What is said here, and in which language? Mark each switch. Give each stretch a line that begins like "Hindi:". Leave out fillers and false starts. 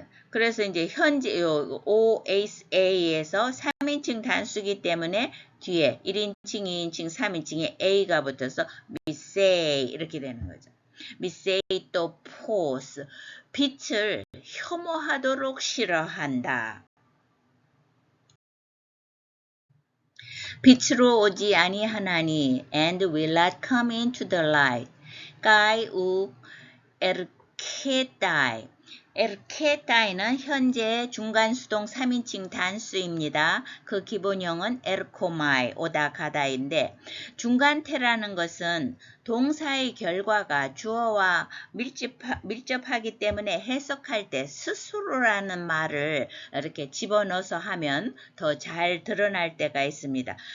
Korean: 그래서 이제 현재 OSA에서 3인칭 단수이기 때문에 뒤에 1인칭, 2인칭, 3인칭에 A가 붙어서 미세이 이렇게 되는 거죠. 미세이 또 포스 빛을 혐오하도록 싫어한다. 빛으로 오지 아니하나니
English: and will not come into the light.
Korean: 가이 우 에르케다이 에르케타이는 현재 중간수동 3인칭 단수입니다. 그 기본형은 에르코마이, 오다 가다인데 중간태라는 것은 동사의 결과가 주어와 밀접하기 때문에 해석할 때 스스로라는 말을 이렇게 집어넣어서 하면 더 잘 드러날 때가 있습니다.